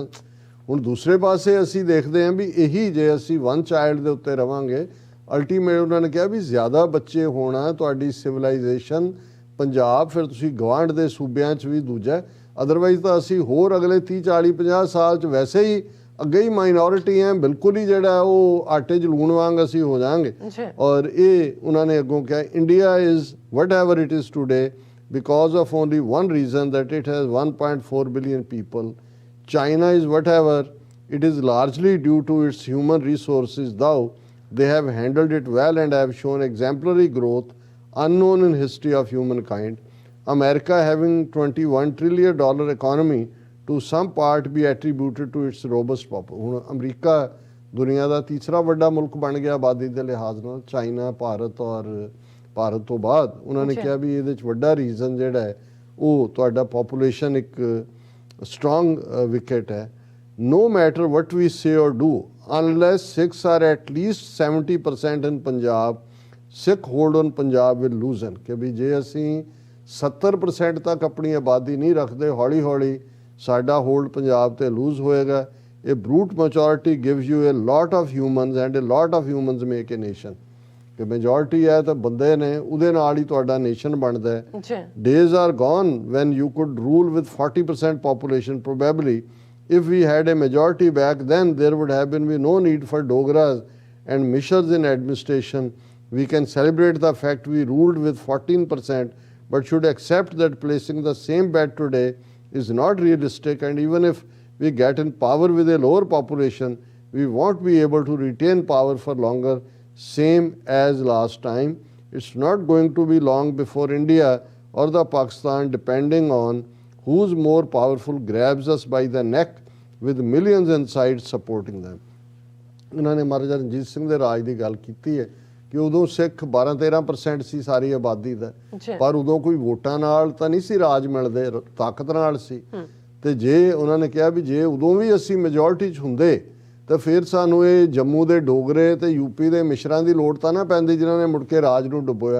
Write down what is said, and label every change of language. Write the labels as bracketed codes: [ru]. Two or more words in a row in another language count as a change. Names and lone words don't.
[pa] ਹੁਣ ਦੂਸਰੇ ਪਾਸੇ ਅਸੀਂ ਦੇਖਦੇ ਹਾਂ ਵੀ ਇਹੀ ਜੇ ਅਸੀਂ [en] one child [pa] ਦੇ ਉੱਤੇ ਰਵਾਂਗੇ, ਅਲਟੀਮੇਟ ਉਹਨਾਂ ਨੇ ਕਿਹਾ ਵੀ ਜ਼ਿਆਦਾ ਬੱਚੇ ਹੋਣਾ ਤੁਹਾਡੀ ਸਿਵਲਾਈਜੇਸ਼ਨ ਪੰਜਾਬ, ਫਿਰ ਤੁਸੀਂ ਗਵਾਂਢ ਦੇ ਸੂਬਿਆਂ 'ਚ ਵੀ ਦੂਜਾ, ਅਦਰਵਾਈਜ਼ ਤਾਂ ਅਸੀਂ ਹੋਰ ਅਗਲੇ 30 40 50 ਸਾਲ 'ਚ ਵੈਸੇ ਹੀ ਅੱਗੇ ਹੀ ਮਾਈਨੋਰਿਟੀ ਹੈ, ਬਿਲਕੁਲ ਹੀ ਜਿਹੜਾ ਉਹ ਆਟੇ 'ਚ ਲੂਣ ਵਾਂਗ ਅਸੀਂ ਹੋ ਜਾਵਾਂਗੇ। ਔਰ ਇਹ ਉਹਨਾਂ ਨੇ ਅੱਗੋਂ ਕਿਹਾ, [en] India is what ever it is today because of only one reason, that it has 1.4 billion people. China is whatever, it is largely due to its human resources, though they have handled it well and have shown exemplary growth unknown in history of humankind. America having $21 trillion economy to some part be attributed to its robust population. [pa] ਹੁਣ ਅਮਰੀਕਾ ਦੁਨੀਆ ਦਾ ਤੀਸਰਾ ਵੱਡਾ ਮੁਲਕ ਬਣ ਗਿਆ ਆਬਾਦੀ ਦੇ ਲਿਹਾਜ਼ ਨਾਲ, ਚਾਈਨਾ, ਭਾਰਤ ਔਰ ਭਾਰਤ ਤੋਂ ਬਾਅਦ। ਉਹਨਾਂ ਨੇ ਕਿਹਾ ਵੀ ਇਹਦੇ 'ਚ ਵੱਡਾ ਰੀਜ਼ਨ ਜਿਹੜਾ ਹੈ ਉਹ ਤੁਹਾਡਾ ਪੋਪੂਲੇਸ਼ਨ ਇੱਕ [en] strong wicket [pa] ਹੈ। [en] no matter what we say or do, unless Sikhs are at least 70% in Punjab, Sikh hold on Punjab will loosen। [pa] ਕਿ ਵੀ ਜੇ ਅਸੀਂ 70% ਤੱਕ ਆਪਣੀ ਆਬਾਦੀ ਨਹੀਂ ਰੱਖਦੇ, ਹੌਲੀ ਹੌਲੀ ਸਾਡਾ ਹੋਲਡ ਪੰਜਾਬ ਤੇ ਲੂਜ਼ ਹੋਏਗਾ। [en] ਇਹ brute majority gives you a lot of humans and a lot of humans make a nation। [pa] ਕਿ ਮੈਜੋਰਟੀ ਹੈ ਤਾਂ ਬੰਦੇ ਨੇ, ਉਹਦੇ ਨਾਲ ਹੀ ਤੁਹਾਡਾ ਨੇਸ਼ਨ ਬਣਦਾ ਹੈ। [en] Days are gone when you could rule with 40% population. Probably if we had a majority back then, there would have been no need for Dogras and Mishras in administration. We can celebrate the fact we ruled with 14%, but should accept that placing the same bet today is not realistic, and even if we get in power with a lower population, we won't be able to retain power for longer, same as last time. It's not going to be long before India or the Pakistan, depending on who's more powerful, grabs us by the neck with millions inside supporting them. [pa] ਇਹਨਾਂ ਨੇ ਮਹਾਰਾਜਾ ਰਣਜੀਤ ਸਿੰਘ ਦੇ ਰਾਜ ਦੀ ਗੱਲ ਕੀਤੀ ਹੈ ਕਿ ਉਦੋਂ ਸਿੱਖ 12-13% ਸੀ ਸਾਰੀ ਆਬਾਦੀ ਦਾ, ਪਰ ਉਦੋਂ ਕੋਈ ਵੋਟਾਂ ਨਾਲ ਤਾਂ ਨਹੀਂ ਸੀ ਰਾਜ ਮਿਲਦੇ, ਤਾਕਤ ਨਾਲ ਸੀ। ਤੇ ਜੇ ਉਹਨਾਂ ਨੇ ਕਿਹਾ ਵੀ ਜੇ ਉਦੋਂ ਵੀ ਅਸੀਂ ਮੈਜੋਰਟੀ 'ਚ ਹੁੰਦੇ ਤਾਂ ਫਿਰ ਸਾਨੂੰ ਇਹ ਜੰਮੂ ਦੇ ਡੋਗਰੇ ਤੇ ਯੂਪੀ ਦੇ ਮਿਸ਼ਰਾਂ ਦੀ ਲੋੜ ਤਾਂ ਨਾ ਪੈਂਦੀ ਜਿਨ੍ਹਾਂ ਨੇ ਮੁੜ ਕੇ ਰਾਜ ਨੂੰ ਡੁਬੋਇਆ।